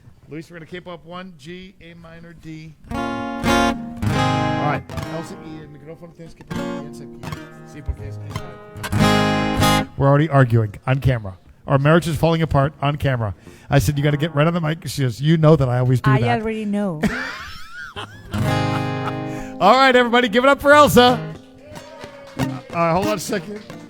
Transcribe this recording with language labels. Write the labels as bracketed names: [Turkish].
[English] Luis, we're going to keep up 1, G, A minor, D. All right. [Spanish] Elsa, y el micrófono tienes que ponerse aquí. Sí, porque es... [English] We're already arguing on camera. Our marriage is falling apart on camera. I said, you got to get right on the mic. She goes, you know that I always do that. I already know. All right, everybody, give it up for Elsa. Hold on a second.